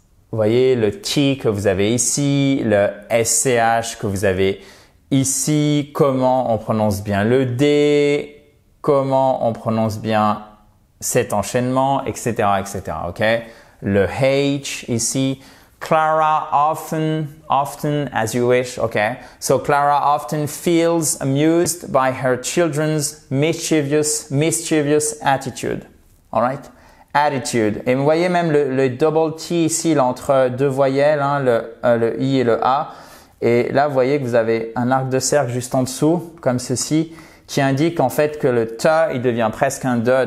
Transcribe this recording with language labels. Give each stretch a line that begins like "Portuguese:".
French: Vous voyez le T que vous avez ici, le SCH que vous avez ici, comment on prononce bien le D, comment on prononce bien cet enchaînement, etc., etc., ok? Le H ici.
English: Clara often, as you wish, okay? So Clara often feels amused by her children's mischievous attitude. All right? Attitude.
French: Et vous voyez même le double T ici, là, entre deux voyelles, hein, le I et le A. Et là, vous voyez que vous avez un arc de cercle juste en dessous, comme ceci, qui indique en fait que le T, il devient presque un D.